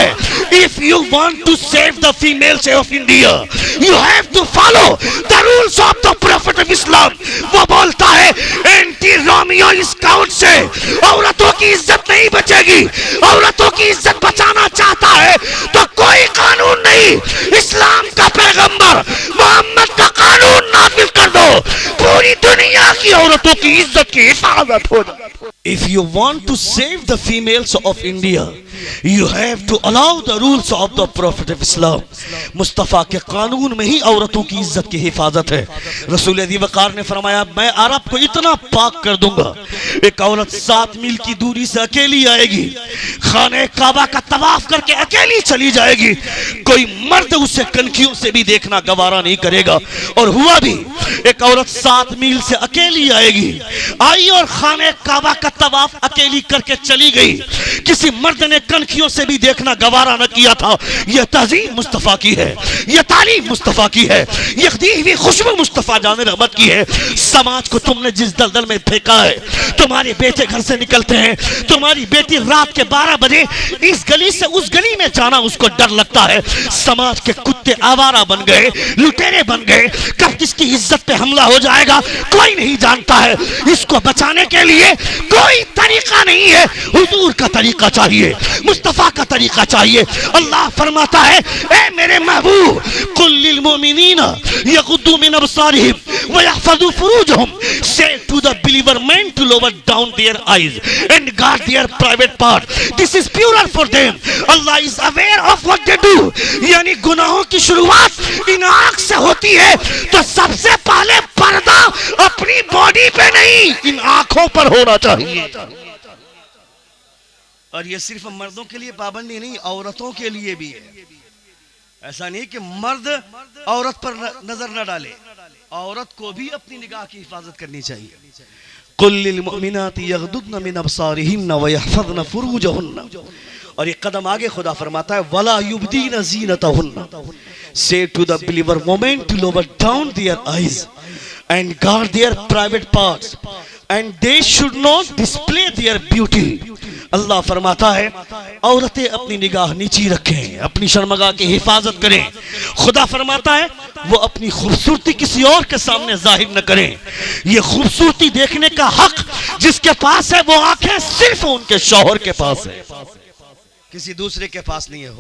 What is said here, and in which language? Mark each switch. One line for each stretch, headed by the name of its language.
English: ہے if you want to save the females of India you have to follow the rules of the Prophet of Islam.
Urdu: وہ بولتا ہے anti Romeo scout سے عورتوں کی عزت نہیں بچے گی. عورتوں کی عزت بچانا چاہتا ہے تو کوئی قانون نہیں, اسلام کا پیغمبر محمد کا قانون نافذ کر دو, پوری دنیا کی عورتوں کی عزت کی حفاظت ہو جائے.
English: If you want to save the females of India, you have to allow the rules of the Prophet of Islam.
Urdu: مصطفیٰ کے قانون میں ہی عورتوں کی عزت کی حفاظت ہے. رسول ذی وقار نے فرمایا میں عرب کو اتنا پاک کر دوں گا, ایک عورت 7 میل کی دوری سے اکیلی آئے گی, خانہ کعبہ کا طواف کر کے اکیلی چلی جائے گی, کوئی مرد اسے کنکھیوں سے بھی دیکھنا گوارا نہیں کرے گا. اور ہوا بھی, ایک عورت 7 میل سے اکیلی آئے گی, آئی اور خانہ کعبہ کا طواف اکیلی کر کے چلی گئی, کسی مرد نے کنکھیوں سے بھی دیکھنا گوارا نہ کیا تھا. یہ تہذیب مصطفیٰ کی ہے, یہ تعلیم مصطفیٰ کی ہے, یہ دی ہوئی خوشبو مصطفیٰ جان رحمت کی ہے. سماج کو تم نے جس دلدل میں پھینکا ہے, تمہارے بیٹے گھر سے نکلتے ہیں, تمہاری بیٹی رات کے 12 بجے اس گلی سے اس گلی میں جانا اس کو ڈر لگتا ہے. سماج کے کتے آوارہ بن گئے, لٹیرے بن گئے, کب کس کی عزت پہ حملہ ہو جائے گا کوئی نہیں جانتا ہے. اس کو بچانے کے لیے کوئی طریقہ نہیں ہے, حضور کا طریقہ چاہیے, مصطفیٰ کا طریقہ چاہیے. اللہ فرماتا ہے اے میرے محبوب
Arabic: قل للمؤمنین یغضوا من ابصارهم ويحفظوا فروجهم,
English: say to the believer men to lower down their eyes and guard their private part, this is purer for them. Allah is aware of what they do.
Urdu: یعنی گناہوں کی شروعات ان آنکھ سے ہوتی ہے تو سب سے پہلے پردہ اپنی باڈی پہ نہیں ان آنکھوں پر ہونا چاہیے. اور یہ صرف مردوں کے لیے پابندی نہیں, عورتوں کے لیے بھی ہے. ایسا نہیں کہ مرد عورت پر نظر نہ ڈالے, عورت کو بھی اپنی نگاہ کی حفاظت کرنی چاہیے.
Arabic: قل للمؤمنات یغضضن من ابصارهن ويحفظن فروجهن,
Urdu: اور یہ قدم آگے خدا فرماتا ہے
Arabic: ولا یبدین زینتهن,
English: say to the believer women to lower down their eyes and guard their private parts and they should not display their beauty.
Urdu: اللہ فرماتا ہے عورتیں اپنی نگاہ نیچی رکھیں, اپنی شرمگاہ کی حفاظت کریں. خدا فرماتا ہے وہ اپنی خوبصورتی کسی اور کے سامنے ظاہر نہ کریں. یہ خوبصورتی دیکھنے کا حق جس کے پاس ہے وہ آنکھیں صرف ان کے شوہر کے پاس ہے, کسی دوسرے کے پاس نہیں ہے.